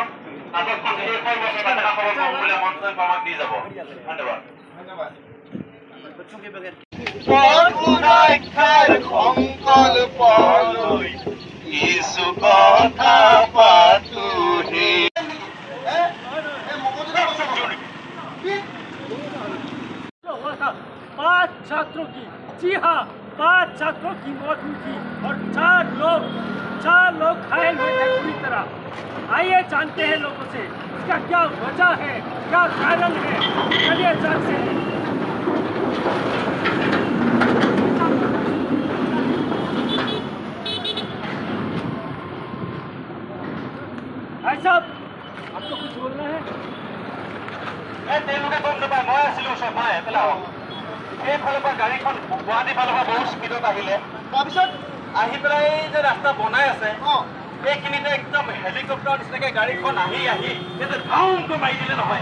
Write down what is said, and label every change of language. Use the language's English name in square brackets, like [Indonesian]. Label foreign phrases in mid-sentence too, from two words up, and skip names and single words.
[Assamese] নাটকখন শেষ হৈ গৈছে আপোনালোকৰ বহুমূলীয়া মন্তব্য আমাক দি যাব। ধন্যবাদ। সুৰক্ষাৰ সংকল্পলৈ কিছু কথা পাতোহে। [Hindi] पांच छात्रों की, जी हाँ 5 छात्रों की मौत हुई थी और 4 लोग घायल हुए थे पूरी तरह। आइए जानते हैं लोगों से इसका क्या वजह है, क्या कारण है। चलिए जानते हैं। भाई साहब, आपको कुछ बोलना है? [Assamese] তেওঁলোকে গম নাপায়, মই আছিলো চফাই পেলাও। এইফালৰ পৰা গাড়ীখন গুৱাহাটী ফালৰ পৰা বহুত স্পীডত আহিলে, তাৰপিছত আহি পেলাই এই যে ৰাস্তা বনাই আছে এইখিনিতে একদম হেলিকপ্টাৰ নিচিনাকে গাড়ীখন আহি ধাউমকৈ মাৰি দিলে নহয়।